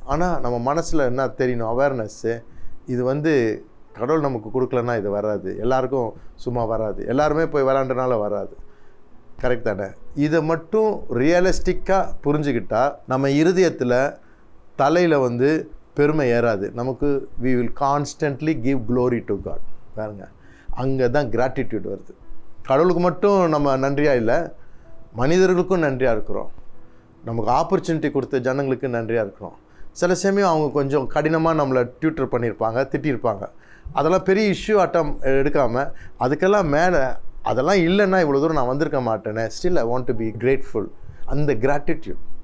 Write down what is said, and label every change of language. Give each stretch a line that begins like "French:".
Tamil: ஆனால் நம்ம மனசில் என்ன தெரியணும், அவேர்னஸ்ஸு. இது கடவுள் நமக்கு கொடுக்கலன்னா இது வராது, எல்லாருக்கும் சும்மா வராது, எல்லாருமே போய் விளாண்டனால வராது. கரெக்ட் தானே? இதை மட்டும் ரியலிஸ்டிக்காக புரிஞ்சுக்கிட்டால் நம்ம இருதயத்தில் தலையில் பெருமை ஏறாது. நமக்கு
English: we will constantly give glory to God.
Tamil: பாருங்க, அங்கே தான் கிராட்டிடியூட் வருது. கடவுளுக்கு மட்டும் நம்ம நன்றியாக இல்லை, மனிதர்களுக்கும் நன்றியாக இருக்கிறோம். நமக்கு ஆப்பர்ச்சுனிட்டி கொடுத்த ஜனங்களுக்கு நன்றியாக இருக்கிறோம். சில சமயம் அவங்க கொஞ்சம் கடினமாக நம்மளை டியூட்டர் பண்ணியிருப்பாங்க, திட்டியிருப்பாங்க. அதெல்லாம் பெரிய இஷ்யூ எடுக்காமல் அதுக்கெல்லாம் மேலே அதெல்லாம் இல்லைன்னா இவ்வளோ தூரம் நான் வந்திருக்க மாட்டேனே,
English: Still I want to be grateful.
Tamil: அந்த கிராட்டிடியூட்.